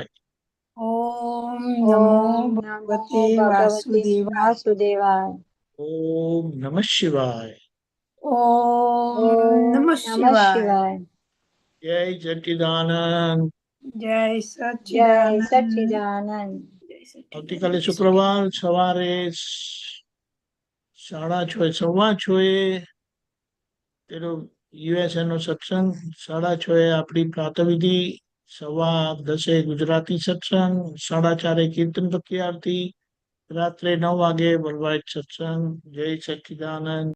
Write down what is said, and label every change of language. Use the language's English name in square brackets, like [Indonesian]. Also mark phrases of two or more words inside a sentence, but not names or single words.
[Sanskrit] ओम नमो ॐ नमो भगवते भगवते वासुदेवाय वासुदेवाय ॐ नमः शिवाय ओम ॐ नमः नमः शिवाय शिवाय [Hindi] जय सच्चिदानंद जय जय सच्चिदानंद सच्चिदानंद जय [Gujarati] આવતીકાલે સચ્ચિદાનંદ શુક્રવાર સવારે 6:30 પેલો યુએસએ નો સત્સંગ 6:30 આપણી પ્રાતઃવિધિ 10:15 ગુજરાતી સત્સંગ 4:30 કીર્તન ભક્તિ આરતી રાત્રે 9 વાગે [English] world wide [Gujarati] સત્સંગ [Hindi] जय सच्चिदानंद